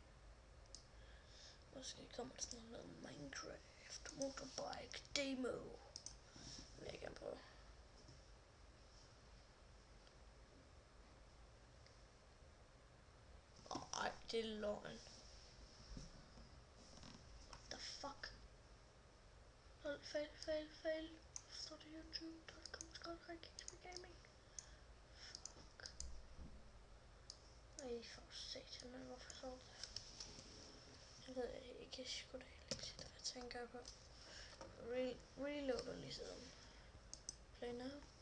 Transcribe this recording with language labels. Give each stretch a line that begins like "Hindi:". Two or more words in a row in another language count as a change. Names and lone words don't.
Danish: Måske kommer der sådan noget Minecraft
English: motorbike demo.
Danish: Det vil jeg gerne prøve. Ej, det er løgn.
English: What the fuck? Fail.
Danish: Står det youtube.com/gaming. Fuck. Ej, for satan, men hvorfor så det? Jeg ved ikke, jeg sgu da heller ikke, hvad tænker jeg på. Reloader lige siden.
English: Play now.